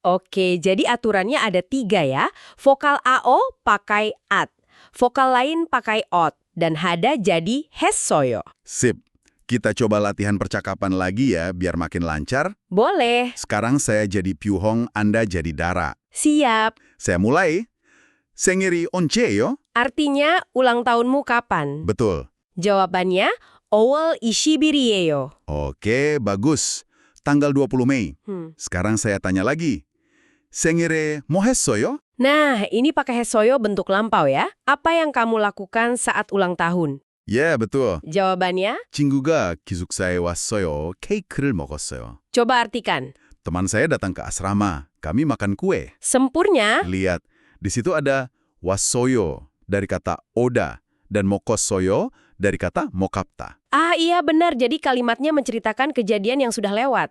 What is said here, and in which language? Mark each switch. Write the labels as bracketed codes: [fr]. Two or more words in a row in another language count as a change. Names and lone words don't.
[id] Oke, jadi aturannya ada 3 ya. Vokal AO pakai at, vokal lain pakai ot, dan hada jadi hessoyo. Sip. Kita coba latihan percakapan lagi ya, biar makin lancar. Boleh. Sekarang saya jadi Pyuhong, Anda jadi Dara. Siap. Saya mulai. [ko] 생일이 언제예요? [id] Artinya, ulang tahunmu kapan? Betul. Jawabannya, [ko] 5월 20일이에요. [id] Oke, bagus. Tanggal 20 Mei. Sekarang saya tanya lagi. [ko] Sengire 뭐 했어요? [id] Nah, ini pakai hesoyo bentuk lampau ya. Apa yang kamu lakukan saat ulang tahun? Ya, betul. Jawabannya, [ko] 친구가 기숙사에 왔어요. 케이크를 먹었어요. [id] coba artikan. Teman saya datang ke asrama. Kami makan kue. Sempurnya, Lihat, di situ ada wassoyo dari kata oda dan mokossoyo dari kata mokapta. iya benar, jadi kalimatnya menceritakan kejadian yang sudah lewat.